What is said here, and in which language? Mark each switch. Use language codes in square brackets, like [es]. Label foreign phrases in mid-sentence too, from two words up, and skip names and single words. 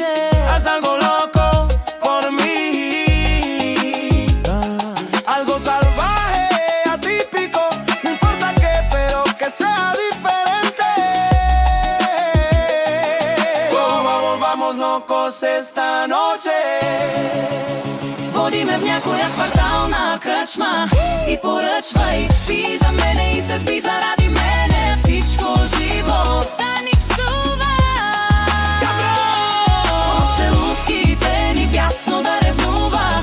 [es] Haz algo loco por mí, algo salvaje, atípico, no importa qué, pero que sea diferente. Vamos, vamos locos esta noche. [bg] Води ме в някоя квартална кръчма и поръчвай, пий за мене и се сби заради мене. Всичко живо да ни псува, от целувките ни бясно да ревнува.